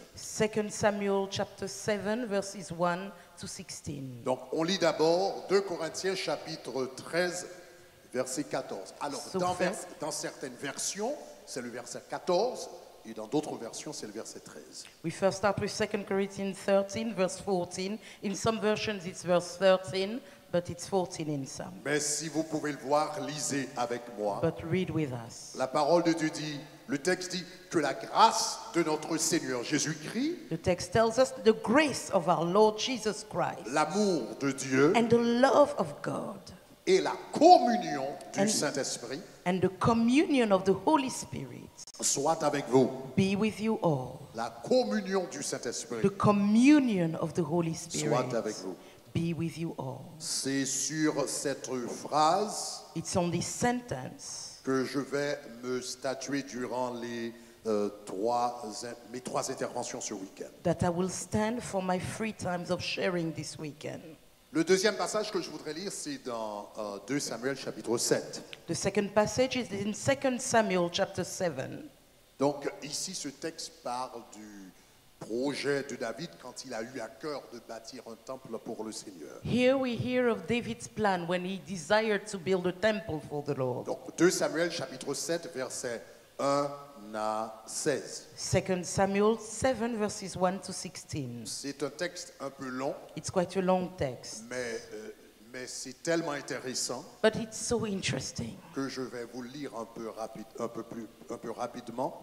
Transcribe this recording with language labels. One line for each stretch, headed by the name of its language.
English: 2 Samuel chapter 7, verses 1 to 16.
French: Donc, on lit d'abord 2 Corinthiens chapitre 13, verset 14. Alors,
English: So
French: dans certaines versions, c'est le verset 14, et dans d'autres versions, c'est le verset 13.
English: We first start with 2 Corinthians 13, verse 14. In some versions it's verse 13, but it's 14 in some.
French: Mais si vous pouvez le voir, lisez avec moi.
English: But read with us.
French: La parole de Dieu dit, le texte dit que la grâce de notre Seigneur Jésus-Christ,
English: The text tells us the grace of our Lord Jesus Christ
French: l'amour de Dieu
English: and the love of God
French: et la communion du
English: And-
French: Saint-Esprit
English: and the communion of the Holy Spirit
French: soit avec vous.
English: be with you all.
French: La communion du Saint-Esprit
English: The communion of the Holy Spirit
French: soit avec vous.
English: be with you all.
French: C'est sur cette phrase
English: It's on this sentence
French: que je vais me statuer durant mes trois interventions ce week-end.
English: that I will stand for my free times of sharing this weekend.
French: Le deuxième passage que je voudrais lire, c'est dans 2 Samuel chapitre 7.
English: The second passage is in 2 Samuel chapter 7.
French: Donc ici, ce texte parle du projet de David quand il a eu à cœur de bâtir un temple pour le Seigneur.
English: Here we hear of David's plan when he desired to build a temple for the Lord.
French: Donc 2 Samuel chapitre 7, versets 1 à 16.
English: 2 Samuel 7 verses 1 to 16.
French: C'est un texte un peu long,
English: It's quite a long text,
French: mais c'est tellement intéressant
English: but it's so interesting
French: que je vais vous le lire un peu rapidement.